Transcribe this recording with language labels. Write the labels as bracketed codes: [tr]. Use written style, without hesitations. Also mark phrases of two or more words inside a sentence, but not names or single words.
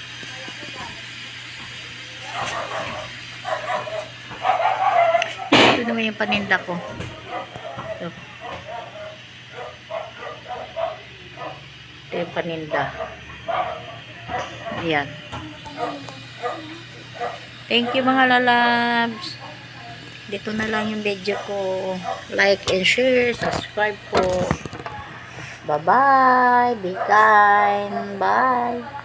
[tl] Ito naman yung paninda ko. Ito. Ito yung paninda. Ayan. [en] Thank you [tl] mga lalabs. Dito na lang yung video ko. [en] Like and share. Subscribe po. Bye-bye. Be kind. Bye.